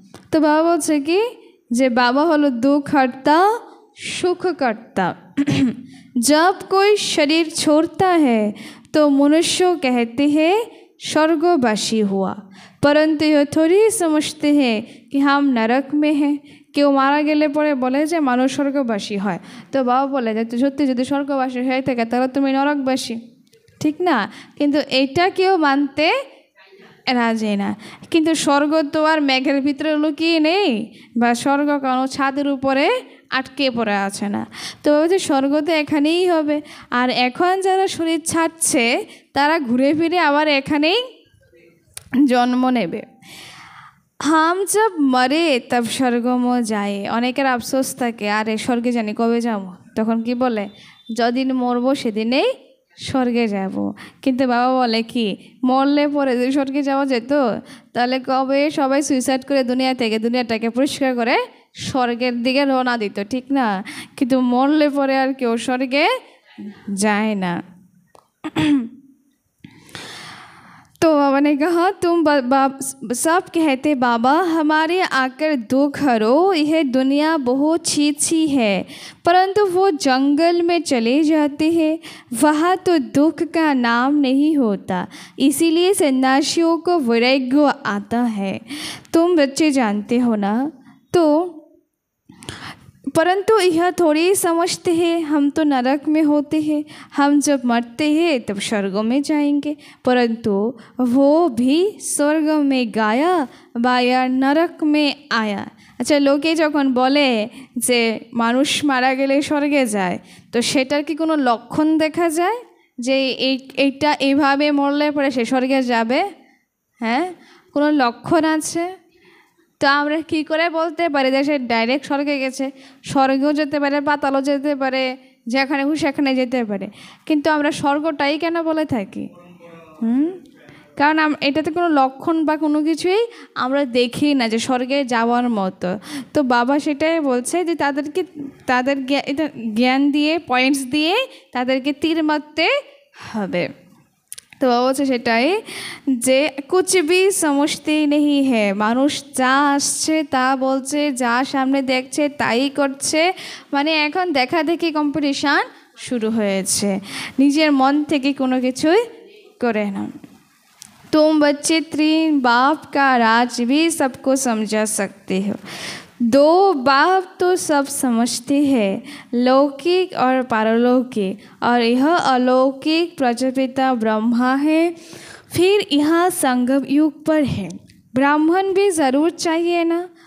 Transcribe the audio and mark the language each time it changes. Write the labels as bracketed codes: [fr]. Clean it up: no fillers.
[bn] তো বাবা বলছে কি যে বাবা হলো [hi] दुख हरता सुख करता। जब कोई शरीर छोड़ता है तो मनुष्य कहते हैं स्वर्गवासी हुआ, परंतु यह थोड़ी समझते हैं कि हम नरक में हैं। [bn] কেউ মারা গেলে পরে বলে যে মানুষ স্বর্গবাসী হয়। তো বাবা বলে যে সত্যি যদি স্বর্গবাসী হয়ে থাকে তাহলে তুমি নরকবাসী, ঠিক না? কিন্তু এইটা কেউ মানতে রাজি না। কিন্তু স্বর্গ তো আর মেঘের ভিতরে লুকিয়ে নেই বা স্বর্গ কোনো ছাদের উপরে আটকে পড়ে আছে না। তো যে স্বর্গ তো এখানেই হবে। আর এখন যারা শরীর ছাড়ছে তারা ঘুরে ফিরে আবার এখানেই জন্ম নেবে। [hi] हम जब मरे तब स्वर्ग में जाए। [bn] অনেকের আফসোস থাকে আরে স্বর্গে জানি কবে যাব, তখন কি বলে যদিন মরবো সেদিনেই স্বর্গে যাব। কিন্তু বাবা বলে কি মরলে পরে যদি স্বর্গে যাওয়া যেত তাহলে কবে সবাই সুইসাইড করে দুনিয়াটাকে পরিষ্কার করে স্বর্গের দিকে রওনা দিত, ঠিক না? কিন্তু মরলে পরে আর কেউ স্বর্গে যায় না। [hi] तो बाबा ने कहा तुम सब कहते बाबा हमारे आकर दुख हरो, यह दुनिया बहुत छी है। परंतु वो जंगल में चले जाते हैं, वहाँ तो दुख का नाम नहीं होता। इसीलिए सन्यासियों को वैराग्य आता है। तुम बच्चे जानते हो ना। तो परंतु यह थोड़ी समझते हैं हम तो नरक में होते हैं, हम जब मरते हैं तब स्वर्ग में जाएंगे। परंतु वो भी स्वर्ग में गया बाया नरक में आया। अच्छा लोके [bn] যখন বলে যে মানুষ মারা গেলে স্বর্গে যায়, তো সেটার কি কোনো লক্ষণ দেখা যায় যে এইটা এইভাবে মরলে পরে সে স্বর্গে যাবে? হ্যাঁ, কোনো লক্ষণ আছে? তো আমরা কী করে বলতে পারি যে সে ডাইরেক্ট স্বর্গে গেছে? স্বর্গেও যেতে পারে, পাতালও যেতে পারে, যেখানে খুশি সেখানে যেতে পারে। কিন্তু আমরা স্বর্গটাই কেন বলে থাকি? কারণ এটাতে কোনো লক্ষণ বা কোনো কিছুই আমরা দেখি না যে স্বর্গে যাওয়ার মতো। তো বাবা সেটাই বলছে যে তাদের জ্ঞান দিয়ে পয়েন্টস দিয়ে তাদেরকে তীর মারতে হবে। তো বাবা বলছে সেটাই যে [hi] कुछ भी समझते नहीं है। [bn] মানুষ যা আসছে তা বলছে, যা সামনে দেখছে তাই করছে। মানে এখন দেখাদেখি কম্পিটিশান শুরু হয়েছে, নিজের মন থেকে কোনো কিছুই করে না। [hi] तुम बच्चे तीन बाप का राज भी सबको समझा सकते हो। दो बाप तो सब समझते हैं, लौकिक और पारलौकिक, और यह अलौकिक प्रजापिता ब्रह्मा है। फिर यहाँ संगम युग पर है। ब्राह्मण भी ज़रूर चाहिए ना।